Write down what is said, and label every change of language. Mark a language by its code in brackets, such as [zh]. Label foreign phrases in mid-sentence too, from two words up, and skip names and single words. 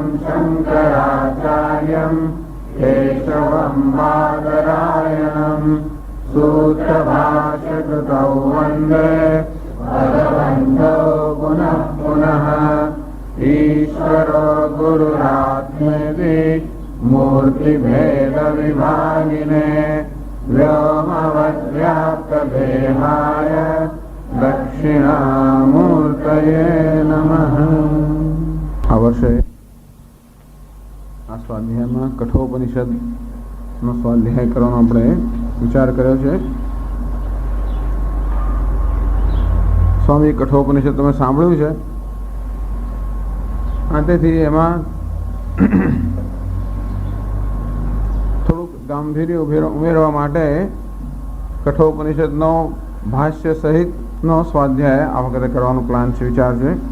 [sa] शङ्कराचार्यं केशवं बादरायणं सूत्रभाष्यकृतौ वन्दे भगवन्तौ पुनः पुनः ईश्वरो गुरुरात्मेति मूर्तिभेदविभागिने व्योमवद्व्याप्तदेहाय दक्षिणामूर्तये नमः। [gu] આ વર્ષે આ સ્વાધ્યાયમાં કઠોપનિષદનો સ્વાધ્યાય કરવાનો આપણે વિચાર કર્યો છે. સ્વામી કઠોપનિષદ તમે સાંભળ્યું છે, તેથી એમાં થોડુંક ગાંભીર્ય ઉમેરવા માટે કઠોપનિષદનો ભાષ્ય સહિતનો સ્વાધ્યાય આ વખતે કરવાનો પ્લાન છે, વિચાર છે.